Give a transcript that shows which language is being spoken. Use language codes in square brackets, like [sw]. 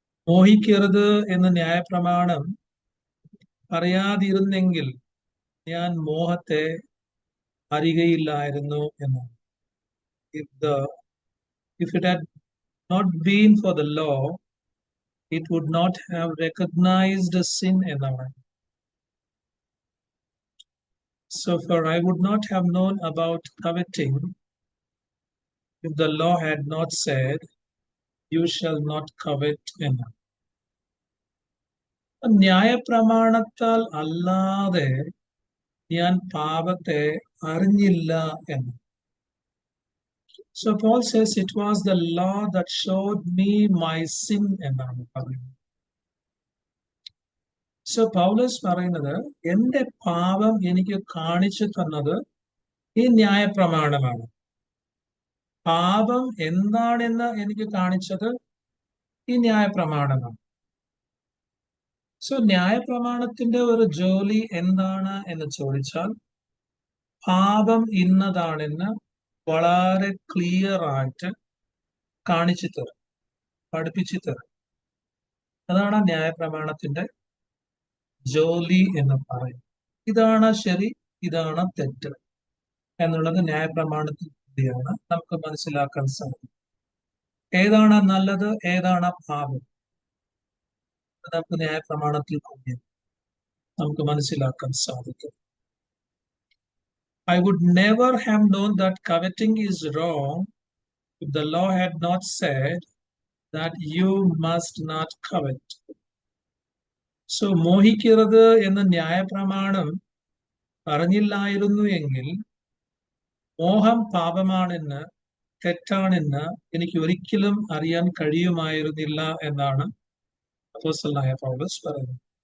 [ml] മോഹിക്കരുത് എന്ന ന്യായപ്രമാണം പറയാതിരുന്നെങ്കിൽ ഞാൻ മോഹത്തെ അറിയുകയില്ലായിരുന്നു എന്നാണ്. [en] If it had not been for the law, it would not have recognized sin [ml] എന്നാണ്. [en] So for I would not have known about coveting if the law had not said, you shall not covet [ml] എന്നാണ്. ന്യായപ്രമാണത്താൽ അല്ലാതെ ഞാൻ പാപത്തെ അറിഞ്ഞില്ല എന്ന്. [en] So Paul says it was the law that showed me my sin [ml] എന്നാണ് പറയുന്നത്. So പൗലോസ് പറയുന്നത്, എന്റെ പാപം എനിക്ക് കാണിച്ചു തന്നത് ഈ ന്യായപ്രമാണമാണ്. പാപം എന്താണെന്ന് എനിക്ക് കാണിച്ചത് ഈ ന്യായപ്രമാണമാണ്. സോ ന്യായപ്രമാണത്തിന്റെ ഒരു ജോലി എന്താണ് എന്ന് ചോദിച്ചാൽ, പാപം ഇന്നതാണെന്ന് വളരെ ക്ലിയർ ആയിട്ട് കാണിച്ചു തരും, പഠിപ്പിച്ചു തരും. അതാണ് ന്യായപ്രമാണത്തിന്റെ ജോലി എന്ന് പറയും. ഇതാണ് ശരി, ഇതാണ് തെറ്റ് എന്നുള്ളത് ന്യായപ്രമാണത്തിൽ കൂടിയാണ് നമുക്ക് മനസ്സിലാക്കാൻ സാധിക്കും. ഏതാണ് നല്ലത്, ഏതാണ് പാപം, നമുക്ക് ന്യായപ്രമാണത്തിൽ കൂടിയാണ് നമുക്ക് മനസ്സിലാക്കാൻ സാധിക്കും. [en] I would never have known that coveting is wrong if the law had not said that you must not covet. [ml] So മോഹിക്കരുത് എന്ന ന്യായപ്രമാണം പറഞ്ഞില്ലായിരുന്നു എങ്കിൽ മോഹം പാപമാണെന്ന്, തെറ്റാണെന്ന് എനിക്ക് ഒരിക്കലും അറിയാൻ കഴിയുമായിരുന്നില്ല എന്നാണ് അപ്പോസ്തലനായ പൗലോസ് പറയുന്നത്.